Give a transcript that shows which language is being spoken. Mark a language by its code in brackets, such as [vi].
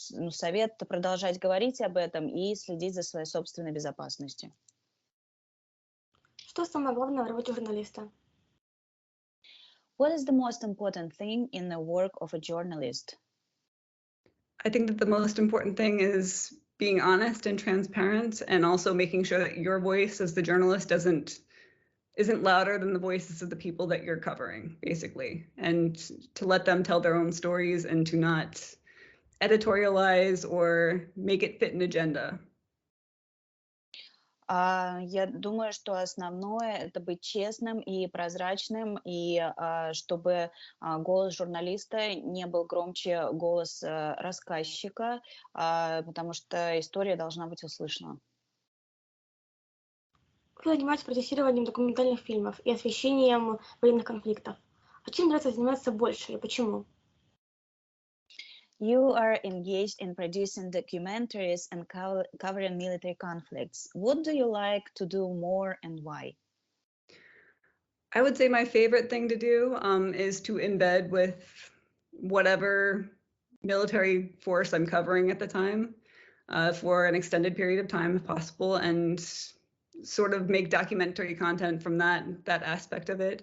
[ru] Совет продолжать говорить об этом и следить за своей собственной безопасностью. Что самое главное в работе журналиста? [en] What is the most important thing in the work of a journalist? I think that the most important thing is being honest and transparent, and also making sure that your voice as the journalist isn't louder than the voices of the people that you're covering, basically, and to let them tell their own stories and to not editorialize or make it fit an agenda. [ru] Я думаю, что основное — это быть честным и прозрачным, и чтобы голос журналиста не был громче голоса рассказчика, потому что история должна быть услышана. Вы занимаетесь продюсированием документальных фильмов и освещением военных конфликтов. А чем нравится заниматься больше и почему? [en] You are engaged in producing documentaries and covering military conflicts. What do you like to do more and why? I would say my favorite thing to do is to embed with whatever military force I'm covering at the time for an extended period of time, if possible, and sort of make documentary content from that aspect of it.